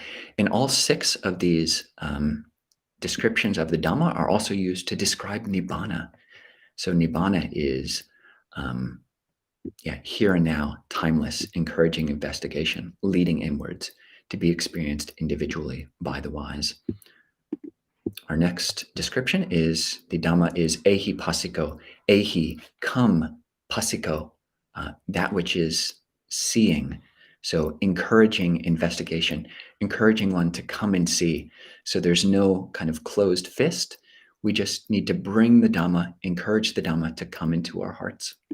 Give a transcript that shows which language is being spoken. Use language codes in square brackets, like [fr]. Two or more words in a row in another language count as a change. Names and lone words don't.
[en] And all 6 of these descriptions of the Dhamma are also used to describe Nibbana. So Nibbana is here and now, timeless, encouraging investigation, leading inwards, to be experienced individually by the wise. Our next description is the Dhamma is [pi] ehi passiko. [en] Ehi, come, passiko, that which is seeing. So encouraging investigation, encouraging one to come and see. So there's no kind of closed fist. We just need to bring the Dhamma, encourage the Dhamma to come into our hearts.